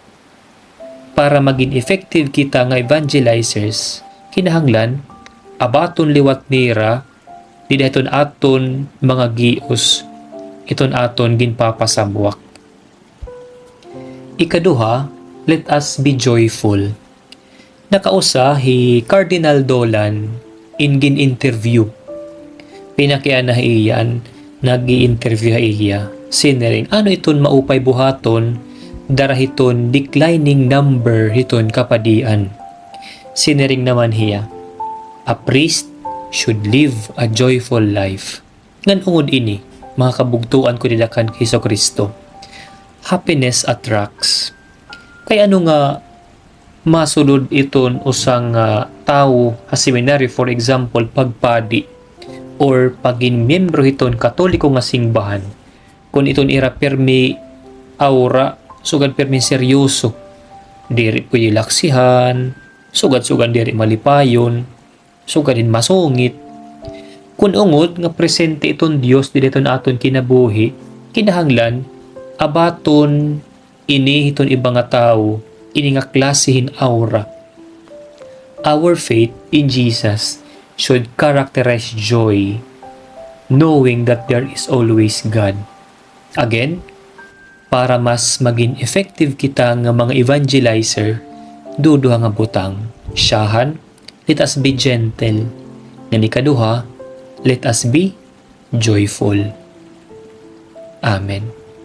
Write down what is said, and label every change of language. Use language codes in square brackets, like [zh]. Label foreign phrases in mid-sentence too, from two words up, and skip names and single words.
[war] Para maging effective kita nga evangelizers, kinahanglan abaton liwat nira di iton aton mga gios, iton aton ginpapasabwak. Ikaduha, [en] let us be joyful. [war] Nakausa hi Cardinal Dolan in gin-interview. Pinakian na iyan, nag-i-interview iya. Sinering, ano iton maupay buhaton, darahiton declining number hiton kapadian. Sinering naman hiya, [en] a priest should live a joyful life. [war] Ngan ungod ini, mga kabugtuan ko nila kan Hesus Kristo. [en] Happiness attracts. [war] Kay ano nga masulod iton usang tao sa seminary, [en] for example, [war] pagpadi or pagin miyembro hiton katoliko nga simbahan, kung iton ira permi aura, sugad permi seryoso, diri pwede laksihan, sugad-sugad diri malipayon, sugad din masungit. Kung ungod nga presente iton Dios dili iton aton kinabuhi, kinahanglan abaton ini hiton iba nga tawo, ini nga klasihin aura. [en] Our faith in Jesus should characterize joy, knowing that there is always God. Again, [war] para mas maging effective kita nga mga evangelizer, duduha nga butang. Siyahan, [en] let us be gentle. [war] Nga ikaduha, [en] let us be joyful. Amen.